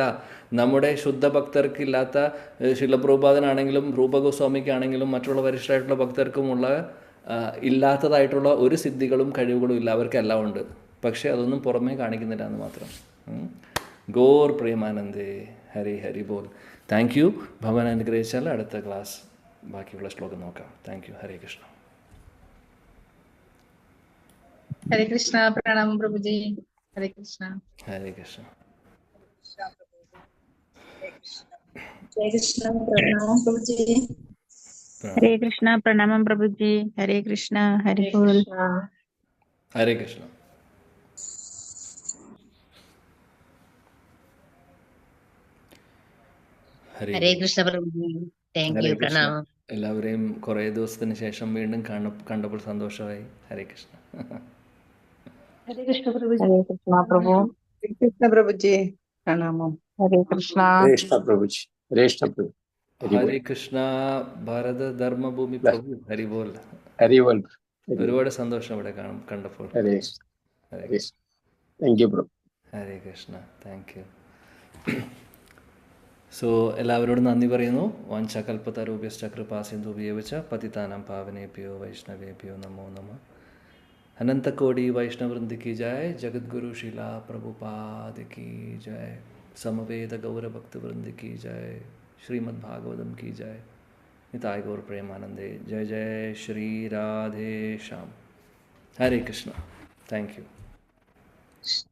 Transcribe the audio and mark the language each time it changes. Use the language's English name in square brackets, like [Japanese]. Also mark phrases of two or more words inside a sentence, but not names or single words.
[Malayalam] നമ്മുടെ ശുദ്ധ ഭക്തർക്കില്ലാത്ത ശിലപ്രഭുപാദനാണെങ്കിലും രൂപഗോസ്വാമിക്കാണെങ്കിലും മറ്റുള്ള വരിഷ്ഠരായിട്ടുള്ള ഭക്തർക്കുമുള്ള ഇല്ലാത്തതായിട്ടുള്ള ഒരു സിദ്ധികളും കഴിവുകളും ഇല്ല, അവർക്കെല്ലാം ഉണ്ട്. പക്ഷേ അതൊന്നും പുറമേ കാണിക്കുന്നില്ല എന്ന് മാത്രം. [Bangla] গৌর প্রেমানন্দে, হরি হরি বোল. [English] thank you. [Malayalam] ഭഗവാൻ അനുഗ്രഹിച്ചാൽ അടുത്ത ക്ലാസ് ബാക്കിയുള്ള ശ്ലോകം നോക്കാം. [English] thank you. [Malayalam] ഹരേ കൃഷ്ണ. [Hindi] हरे कृष्णा। प्रणाम प्रभु जी। हरे कृष्णा। हरे कृष्ण। हरे कृष्ण। प्रणाम प्रभु जी। हरे कृष्णा। प्रणाम प्रभु जी। हरे कृष्णा। हरि बोल। हरे कृष्ण। [Malayalam] ഹരേ കൃഷ്ണ പ്രഭുജി. [English] thank you. [Malayalam] പ്രണാമം. എല്ലാവരെയും കുറേ ദിവസത്തിന് ശേഷം വീണ്ടും കണ്ടപ്പോൾ സന്തോഷമായി. ഹരേ കൃഷ്ണ. [Hindi] हरे कृष्ण प्रभु जी। हरे कृष्णा प्रभु। हरे कृष्ण प्रभु जी। प्रणामम। हरे कृष्णा। कृष्ण प्रभु जी। कृष्ण प्रभु। [Malayalam] ഹരേ കൃഷ്ണ. ഭാരത ധർമ്മഭൂമി പ്രഭു. ഹരി ബോൽ. ഹരി ബോൽ. ഒരുപാട് സന്തോഷം ഇവിടെ കണ്ടപ്പോൾ. ഹരേ [English] thank you [Malayalam] പ്രഭു. ഹരേ കൃഷ്ണ. [English] thank you. [Malayalam] സോ എല്ലാവരോടും നന്ദി പറയുന്നു. [Sanskrit] വാഞ്ചകൽപ്പതരുഭ്യശ്ച കൃപാസിന്ധുഭ്യേവ ച പതിതാനാം പാവനേഭ്യോ വൈഷ്ണവേഭ്യോ നമോ നമഃ. [Hindi] अनंतकोटि वैष्णव वृंद की जय. जगद्गुरु शिला प्रभुपाद की जय. समवेद गौर भक्त वृंद की जय. श्रीमद् भागवतम की जय. निताय गौर प्रेमानंदे. जय जय श्री राधे श्याम. हरे कृष्णा. [English] thank you.